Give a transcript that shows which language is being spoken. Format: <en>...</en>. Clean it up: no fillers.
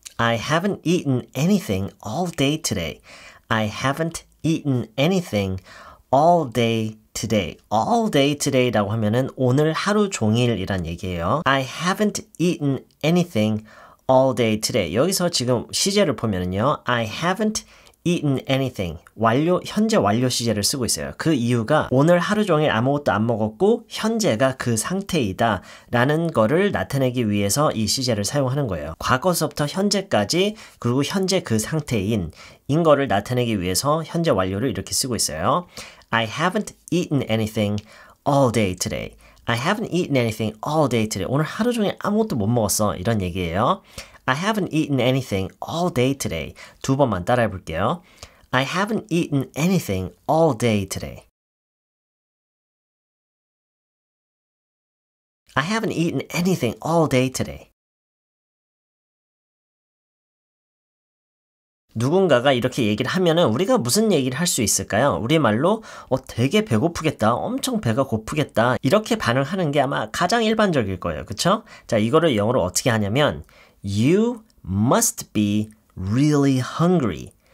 <en>I haven't eaten anything all day today. I haven't eaten anything all day today. all day today</en> <ko>라고 하면은 오늘 하루 종일이란 얘기예요.</ko> <en>I haven't eaten anything all day today.</en> <ko>여기서 지금 시제를 보면은요.</ko> <en>I haven't eaten anything.</en> <ko>현재 완료 시제를 쓰고 있어요. 그 이유가 오늘 하루 종일 아무것도 안 먹었고 현재가 그 상태이다 라는 거를 나타내기 위해서 이 시제를 사용하는 거예요. 과거서부터 현재까지 그리고 현재 그 상태인 거를 나타내기 위해서 현재 완료를 이렇게 쓰고 있어요.</ko> <en>I haven't eaten anything all day today. I haven't eaten anything all day today.</en> <ko>오늘 하루 종일 아무것도 못 먹었어. 이런 얘기예요.</ko> <en>I haven't eaten anything all day today.</en> <ko>두 번만 따라해 볼게요.</ko> <en>I haven't eaten anything all day today. I haven't eaten anything all day today.</en> <ko>누군가가 이렇게 얘기를 하면은 우리가 무슨 얘기를 할 수 있을까요? 우리말로 되게 배고프겠다, 엄청 배가 고프겠다 이렇게 반응하는 게 아마 가장 일반적일 거예요. 그쵸? 자, 이거를 영어로 어떻게 하냐면</ko> <en>You must be really hungry.</en>